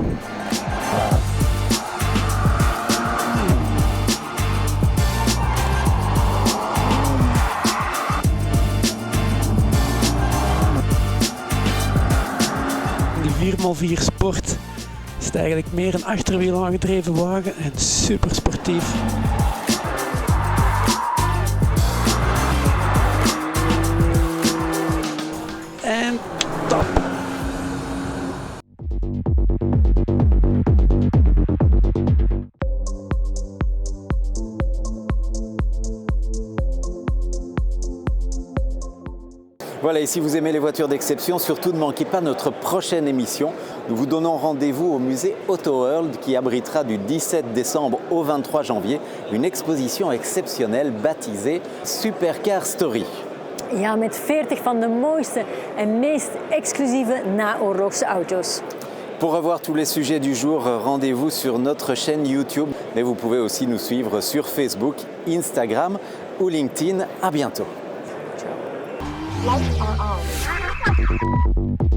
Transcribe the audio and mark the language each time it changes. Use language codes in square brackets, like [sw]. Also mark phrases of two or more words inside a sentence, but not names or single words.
[nl] De 4x4 Sport is het eigenlijk meer een achterwiel aangedreven wagen en super sportief. En top! [fr] Voilà, et si vous aimez les voitures d'exception, surtout ne manquez pas notre prochaine émission. Nous vous donnons rendez-vous au musée Auto World qui abritera du 17 décembre au 23 janvier une exposition exceptionnelle baptisée Supercar Story. [nl] Ja, met 40 van de mooiste en meest exclusieve naoorlogse auto's. [fr] Pour revoir tous les sujets du jour, rendez-vous sur notre chaîne YouTube. Mais vous pouvez aussi nous suivre sur Facebook, Instagram ou LinkedIn. À bientôt. [en] Lights are on.